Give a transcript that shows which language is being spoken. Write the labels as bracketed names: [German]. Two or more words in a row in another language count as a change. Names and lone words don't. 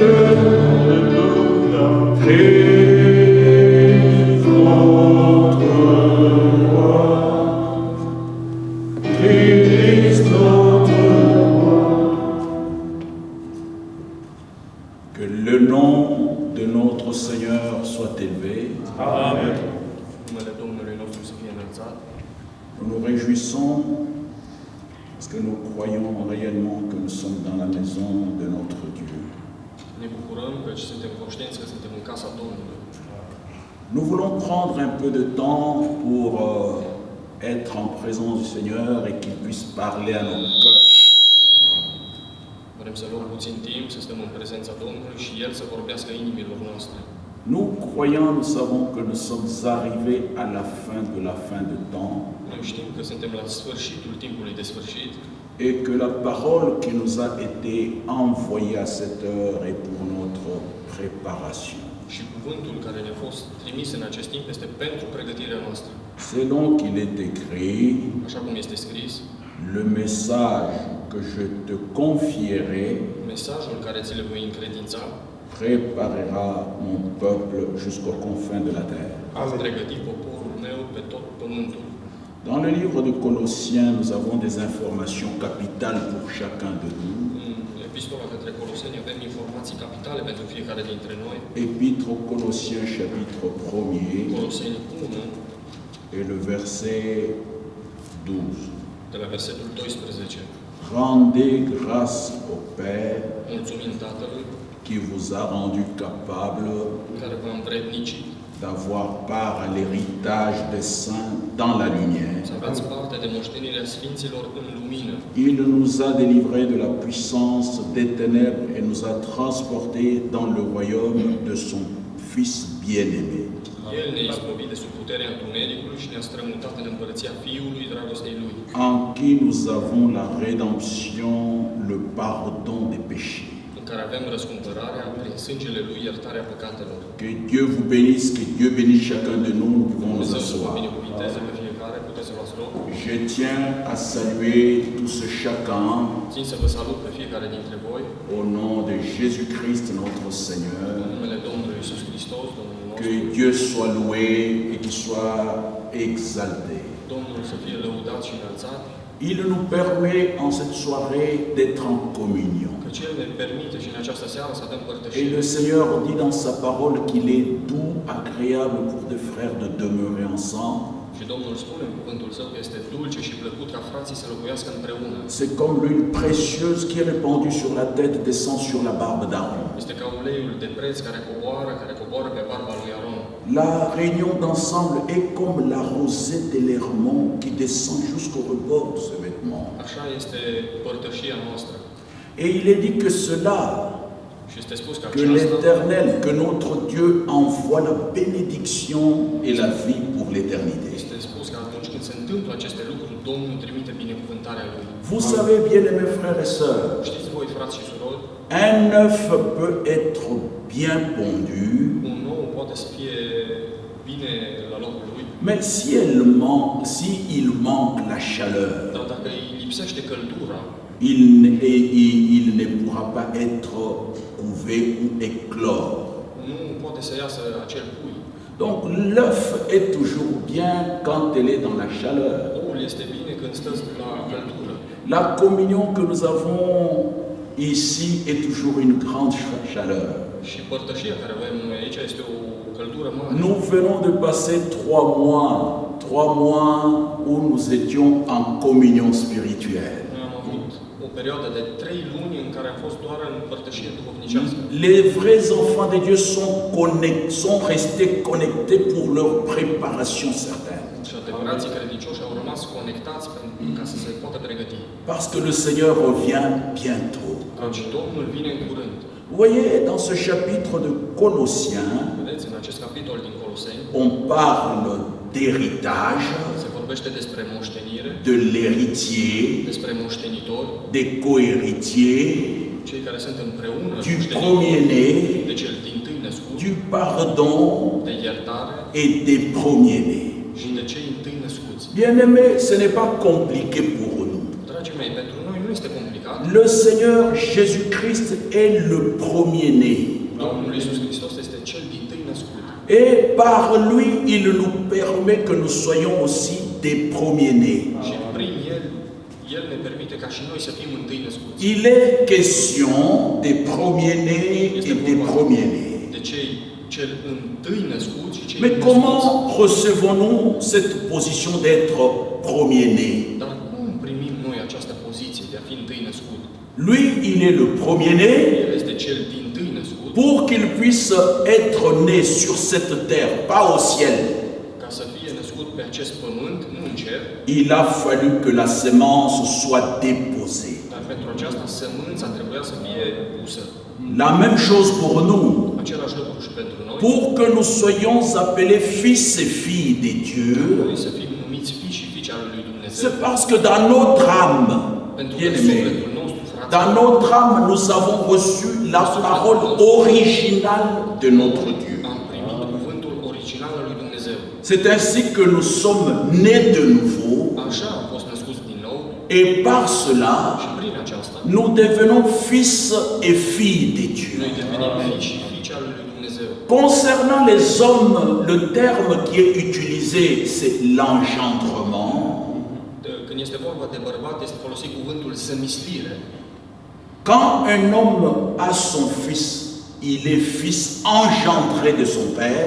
[French] Alléluia. Christ notre roi. Christ notre roi. Que le nom de notre Seigneur soit élevé. Amen. [Romanian] Numele Domnului nostru să fie înălțat. [French] Nous nous réjouissons parce que nous croyons réellement que nous sommes dans la maison de notre Dieu. [Romanian] Ne bucurăm că suntem conștienți că suntem în casa Domnului. [French] Nous voulons prendre un peu de temps pour être en présence du Seigneur et qu'il puisse parler à nos cœurs. [Romanian] Vrem să luăm puțin timp, să stăm în prezența Domnului și El să vorbească inimilor noastre. [French] Nous, croyants, nous savons que nous sommes arrivés à la fin de temps [Romanian] Noi știm că suntem la sfârșitul timpului de sfârșit [French] et que la parole qui nous a été envoyée à cette heure est pour notre préparation. [Romanian] și cuvântul care ne-a fost trimis în acest timp este pentru pregătirea noastră. [French] Selon qu'il est écrit, [Romanian] așa cum este scris, [French] le message que je te confierai [Romanian] mesajul care ți le voi încredința [French] préparera mon peuple jusqu'aux confins de la terre. [Romanian] va pregăti poporul meu pe tot pământul. [French] Dans le livre de Colossiens, nous avons des informations capitales pour chacun de nous. [Romanian] În epistola către Coloseni avem informații capitale pentru fiecare dintre noi. [French] Épître aux Colossiens, chapitre 1er, [Romanian] Coloseni 1, [French] et le verset 12. [Romanian] de la versetul 12. [French] Rendez grâce au Père [Romanian] Mulțumim Tatălui [French] qui vous a rendu capable [Romanian] care v-a învrednicit [French] d'avoir part à l'héritage des saints dans la lumière. [Romanian] să aveți parte de moștenirea Sfinților în lumină. [French] Il nous a délivrés de la puissance des ténèbres et nous a transportés dans le royaume de son Fils bien-aimé. [Romanian] El ne-a izbăvit de sub puterea întunericului și ne-a strămutat în împărăția Fiului dragostei Lui, [French] En qui nous avons la rédemption, le pardon des péchés. [Romanian] în care avem răscumpărarea prin sângele Lui, iertarea păcatelor. [French] Que Dieu vous bénisse, que Dieu bénisse chacun de nous, nous pouvons nous [Romanian] Dumnezeu să vă [French] asseoir. [Romanian] binecuvinteze pe fiecare, puteți să luați loc. [French] Je tiens à saluer tout ce chacun [Romanian] Țin să vă salut pe fiecare dintre voi, [French] au nom de Jésus-Christ notre Seigneur. [Romanian] în numele Domnului Iisus Hristos, Domnul [French] Que [Romanian] nostru. [French] Dieu soit loué et qu'il soit exalté. [Romanian] Domnul să fie lăudat și înălțat, [French] Il nous permet en cette soirée d'être en communion. [Romanian] căci El ne permite și în această seară să avem [French] Et [Romanian] părtășie. [French] le Seigneur dit dans sa parole qu'il est doux, agréable pour des frères de demeurer ensemble. [Romanian] Și Domnul spune în cuvântul Său că este dulce și plăcut ca frații să locuiască împreună. [French] C'est comme l'huile précieuse qui est répandue sur la tête, descend sur la barbe d'Aaron. [Romanian] Este ca uleiul de preț care coboară pe barba lui Aron. [French] La réunion d'ensemble est comme la rosée de l'Hermon qui descend jusqu'au rebord de ce vêtement. [Romanian] Așa este părtășia noastră. [French] Et il est dit que cela, [Romanian] Și este spus că [French] que [Romanian] aceasta, [French] l'Éternel, que notre Dieu envoie la bénédiction et la vie pour l'éternité. [Romanian] este spus că atunci când se întâmplă aceste lucruri, Domnul trimite binecuvântarea Lui. [French] Vous savez, bien-aimés frères et sœurs, [Romanian] Știți voi, frați și surori, [French] un œuf peut être bien pondu, [Romanian] un ou poate să fie bine la locul lui, [French] mais si il manque la chaleur, [Romanian] dar dacă îi lipsește căldura, [French] il ne pourra pas être couvé ou éclore. [Romanian] nu poate să iasă acel pui. [French] Donc l'œuf est toujours bien quand elle est dans la chaleur. [Romanian] Oul este bine când stă la căldură. [French] La communion que nous avons ici est toujours une grande chaleur. [Romanian] Și părtășia care avem noi aici este o căldură mare. [French] Nous venons de passer 3 mois où nous étions en communion spirituelle. [Romanian] Noi am avut o perioadă de 3 luni în care am fost doar în părtășie duhovnicească. [French] Les vrais enfants de Dieu sont restés connectés pour leur préparation certaine. [Romanian] Și adevărații credincioși au rămas conectați ca să se poată pregăti. [French] Parce que le Seigneur revient bientôt. [Romanian] Căci Domnul vine în curând. [French] Vous voyez, dans ce chapitre de Colossiens, [Romanian] Vedeți, în acest capitol din Coloseni [French] on parle d'héritage, [Romanian] se vorbește despre moștenire, [French] de l'héritier, [Romanian] despre moștenitori, [French] des co-héritiers, [Romanian] cei care sunt împreună, [French] du [Romanian] moștenitori, [French] premier-né, [Romanian] de cel dintâi născut, [French] du pardon [Romanian] de iertare [French] et des premiers-nés. [Romanian] și de cei întâi născuți. [French] Bien-aimés, ce n'est pas compliqué pour nous. [Romanian] Dragii mei, pentru noi nu este complicat. [French] Le Seigneur Jésus-Christ est le premier-né. [Romanian] Domnul Iisus Hristos este cel dintâi născut. [French] Et par lui, il nous permet que nous soyons aussi des premiers-nés. [Romanian] Și prin El ne permite ca și noi să fim întâi născuți. [French] Il est question des premiers-nés et des premiers-nés. [Romanian] De cel întâi născut și cei [French] Mais [Romanian] născuți. [French] comment recevons-nous cette position d'être premier-né? [Romanian] Dar cum primim noi această poziție de a fi întâi născut? [French] Lui, il est le premier-né [Romanian] El este cel dintâi născut [French] pour qu'il puisse être né sur cette terre, pas au ciel. [Romanian] ca să fie născut pe acest pământ, nu în cer, [French] Il a fallu que la sémence soit déposée. [Romanian] dar pentru aceasta sămânța trebuia să fie pusă. [French] La même chose pour nous. [Romanian] Același lucru și pentru noi, [French] Pour que nous soyons appelés fils et filles de Dieu, [Romanian] noi să fim numiți fii și fiice ale lui Dumnezeu. [French] c'est parce que dans notre âme, [Romanian] Pentru că [French] bien-aimés, [Romanian] sufletul nostru, frate, [French] dans notre âme, nous avons reçu la parole originale de notre Dieu. [Romanian] am primit cuvântul original al lui Dumnezeu. [French] C'est ainsi que nous sommes nés de nouveau [Romanian] Așa am fost născuți din nou [French] et par cela, [Romanian] și prin aceasta [French] nous devenons fils et filles de Dieu. [Romanian] noi devenim fii și fiice ale lui Dumnezeu. [French] Concernant les hommes, le terme qui est utilisé, c'est l'engendrement. [Romanian] Când este vorba de bărbat, este folosit cuvântul zămislire. [French] Quand un homme a son fils, il est fils engendré de son père.